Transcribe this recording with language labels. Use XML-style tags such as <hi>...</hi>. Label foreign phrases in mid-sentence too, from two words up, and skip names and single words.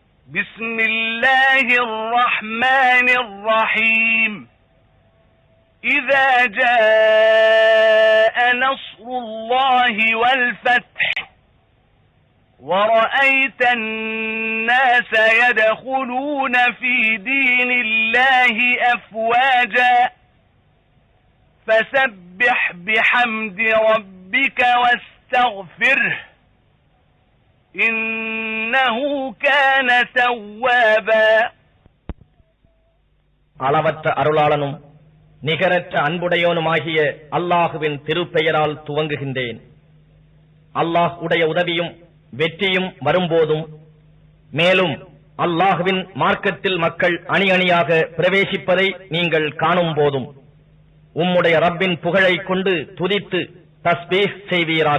<ar>بسم الله الرحمن الرحيم إذا جاء نصر الله والفتح ورأيت الناس يدخلون في دين الله أفواجا فسبح بحمد ربك واستغفره إنه كان توابا.</ar> <ta>அளவற்ற அருளாளனும் நிகரற்ற அன்புடையோனுமாகிய அல்லாஹுவின் திருப்பெயரால் துவங்குகின்றேன். அல்லாஹ் உடைய உதவியும் வெற்றியும் வரும்போதும், மேலும் அல்லாஹுவின் மார்க்கத்தில் மக்கள் அணி அணியாக பிரவேசிப்பதை நீங்கள் காணும் போதும் உம்முடைய ரப்பின் புகழை கொண்டு துதித்து தஸ்பீஹ் செய்வீராக.</ta>